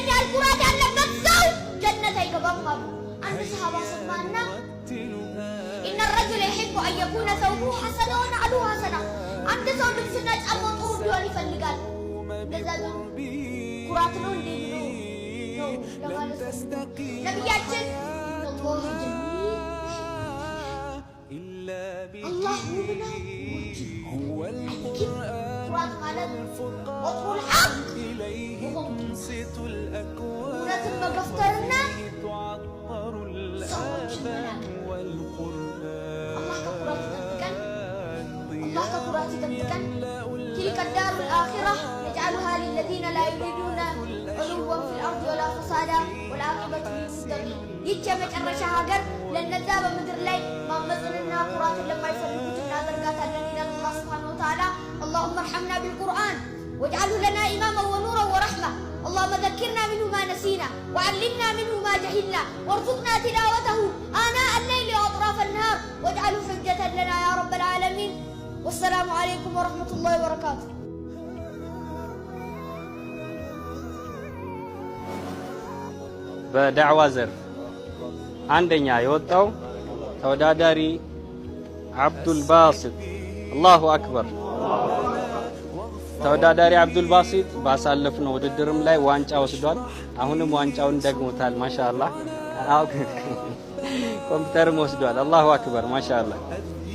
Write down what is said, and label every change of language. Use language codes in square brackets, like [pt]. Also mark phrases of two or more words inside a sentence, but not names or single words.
[am] ያህል ኩራት ያለበት ሰው ጀነት አይገባም አሉ። አንድ ሰሃባ ሰማና [ar] إن الرجل يحب أن يكون ثوبه حسنا ونعله حسنة። [am] አንድ ሰው ልብስና ጫማው ጥሩ እንዲሆን ይፈልጋል። እንደዛ ነው ኩራት ነው እንዴ ነው ለማለት ነቢያችን [ar] الله جميل [am] አላህ ውብ ነው። ኩራት ማለት [ar] وبطر الحق [am] እውነትን መገፍተርና ሰዎችን መናቅ። አላህ ከኩራት ይጠብቀን። [ar] تلك الدار الآخرة نجعلها للذين لا يريدون علوا في الأرض ولا فسادا والعاقبة للمتقين. [am] ይህች የመጨረሻ ሀገር ለነዛ በምድር ላይ ማመፅንና ኩራትን ለማይፈልጉት እናደርጋታለን ይላል [ar] الله سبحانه وتعالى። اللهم ارحمنا بالقرآن واجعله لنا إماما ونورا ورحمة. اللهم ذكرنا منه ما نسينا وعلمنا منه ما جهلنا وارزقنا تلاوته آناء الليل وأطراف النهار واجعله حجة لنا يا رب العالمين. والسلام عليكم ورحمة الله وبركاته. [am] በዳዕዋ ዘርፍ አንደኛ የወጣው ተወዳዳሪ አብዱል ባሲጥ [ar] الله أكبر። [am] ተወዳዳሪ አብዱል ባሲጥ ባሳለፍነው ውድድርም ላይ ዋንጫ ወስዷል። አሁንም ዋንጫውን ደግሞታል። ማሻአላህ ኮምፒውተርም ወስዷል። [ar] الله أكبر ما شاء الله።